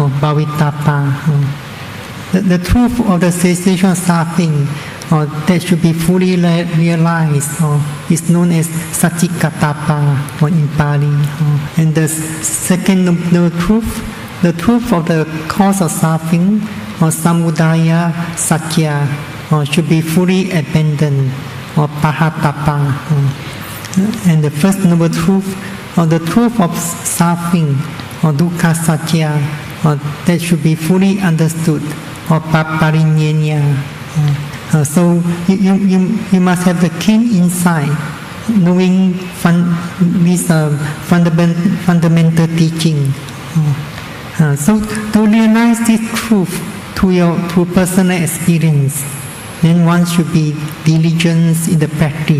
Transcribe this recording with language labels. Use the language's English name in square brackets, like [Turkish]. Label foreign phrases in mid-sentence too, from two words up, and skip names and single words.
[English] The truth of the cessation of suffering that should be fully realized is known as satchikatapa in Pali. And the second truth, the truth of the cause of suffering, or [Pali] samudaya satya, [English] should be fully abandoned, or pahatapa. And the first noble truth, or the truth of suffering, or [Pali] dukkha satya, [English] that should be fully understood, or parinyanya. So you must have the keen insight, knowing this fundamental teaching. So to realize this truth through personal experience, then one should be diligent in the practice.